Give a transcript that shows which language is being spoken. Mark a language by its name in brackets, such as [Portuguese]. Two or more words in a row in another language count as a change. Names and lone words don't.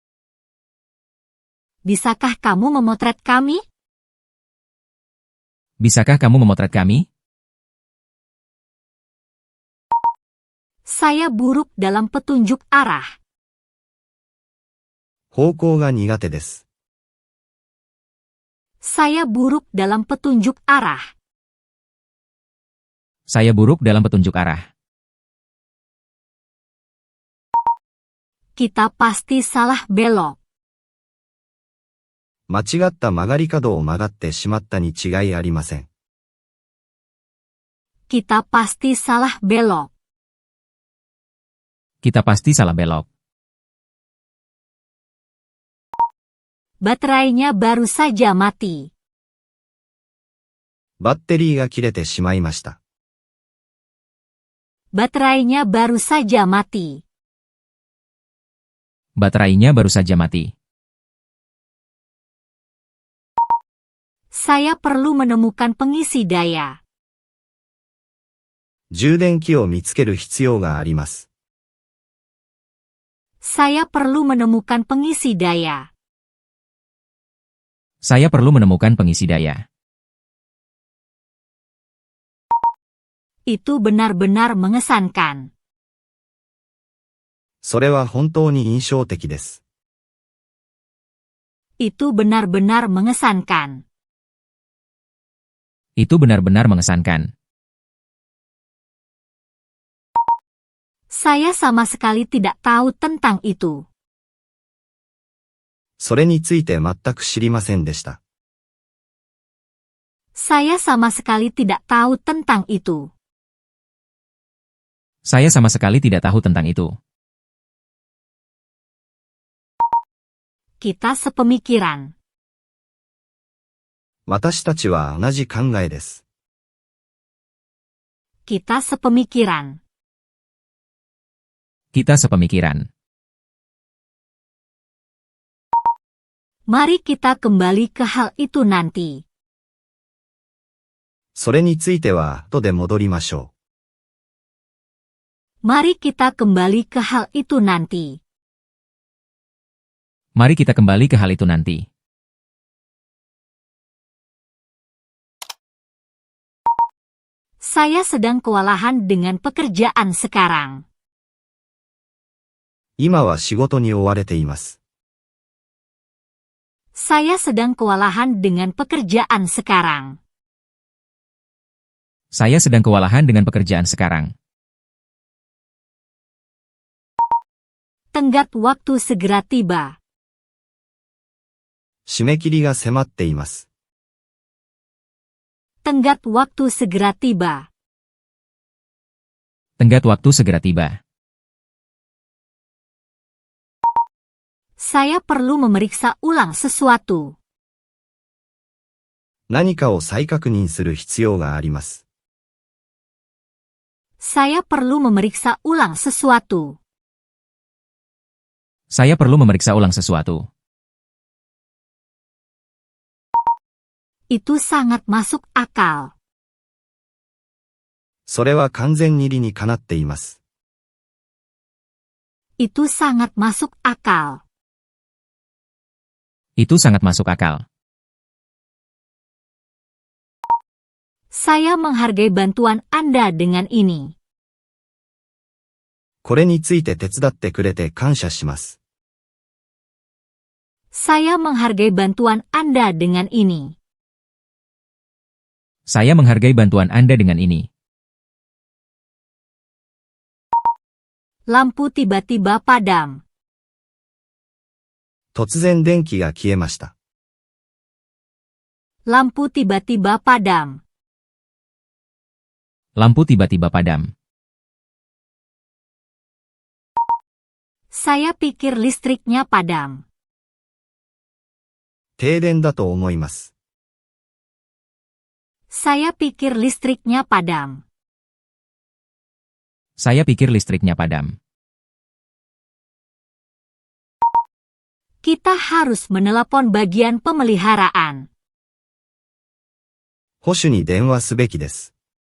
[Indonesian] Bisakah kamu memotret kami? Bisakah kamu memotret kami? Saya buruk dalam petunjuk arah. [Japanese] 方向が苦手です。 [Indonesian] Saya buruk dalam petunjuk arah. Saya buruk dalam petunjuk arah. Kita pasti salah belok. [Japanese] 間違った曲がり角を曲がってしまったに違いありません。 [Indonesian] Kita pasti salah belok. Kita pasti salah belok. Baterainya baru saja mati. [Japanese] バッテリーが切れてしまいました。 [Indonesian] Baterainya baru saja mati. Baterainya baru saja mati. Saya perlu menemukan pengisi daya. [Japanese] 充電器を見つける必要があります。 [Indonesian] Saya perlu menemukan pengisi daya. Saya perlu menemukan pengisi daya. Itu benar-benar mengesankan. [Japanese] それは本当に印象的です。 [Indonesian] Itu benar-benar mengesankan. Itu benar-benar mengesankan. Saya sama sekali tidak tahu tentang itu. [Japanese] それについて全く知りませんでした。 [Indonesian] Saya sama sekali tidak tahu tentang itu. Saya sama sekali tidak tahu tentang itu. Kita sepemikiran. [Japanese] 私たちは同じ考えです。 [Indonesian] Kita sepemikiran. Kita sepemikiran. Mari kita kembali ke hal itu nanti. [Japanese] それについては後で戻りましょ [Indonesian] Mari kita kembali ke hal itu nanti. Mari kita kembali ke hal itu nanti. Saya sedang kewalahan dengan pekerjaan sekarang. [Japanese] う。今は仕事に追われています。 [Indonesian] Saya sedang kewalahan dengan pekerjaan sekarang. Saya sedang kewalahan dengan pekerjaan sekarang. Tenggat waktu segera tiba. [Japanese] 締め切りが迫っています。 [Indonesian] Tenggat waktu segera tiba. Tenggat waktu segera tiba. Saya perlu memeriksa ulang sesuatu. [Japanese] 何かを再確認する必要があります。 [Indonesian] Saya perlu memeriksa ulang sesuatu. Saya perlu memeriksa ulang sesuatu. Itu sangat masuk akal. [Japanese] それは完全に理にかなっています。 [Indonesian] Itu sangat masuk akal. Itu sangat masuk akal. Saya menghargai bantuan Anda dengan ini. [Japanese] これについて手伝ってくれて感謝します。 [Indonesian] Saya menghargai bantuan Anda dengan ini. Saya menghargai bantuan Anda dengan ini. Lampu tiba-tiba padam. [Japanese] 突然電気が消えました。 [Indonesian] Lampu tiba-tiba padam. Lampu tiba-tiba padam. Saya pikir listriknya padam. [Japanese] 停電だと思います。 [Indonesian] Saya pikir listriknya padam. Saya pikir listriknya padam. Kita harus menelepon bagian pemeliharaan. [Japanese] 保守に電話すべきです。